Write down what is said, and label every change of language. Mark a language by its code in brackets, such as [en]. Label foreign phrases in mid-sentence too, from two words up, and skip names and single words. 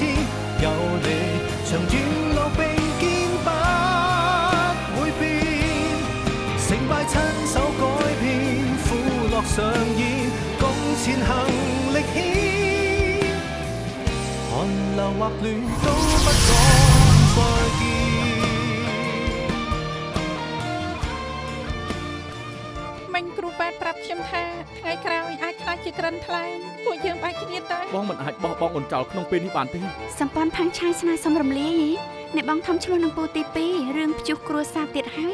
[yue] 有你長遠路並肩不會變，成敗親手改變，苦樂上演，共前行歷險，寒流或暖都不講再見。 [km] មិញគ្រូប៉ែតប្រាប់ខ្ញុំថាថ្ងៃក្រោយអាចខ្លាចជាក្រិនថ្លែងពួកយើងបែកគ្នាទៅបងមិនអាចបោះបង់អូនចោលក្នុងពេលនេះបានទេ សម្ព័ន្ធផាំងឆាយស្នើសុំរំលាយអ្នកបងធំឆ្លោះនឹងពូទី2រឿងព្យុះគ្រួសារទៀតហើយ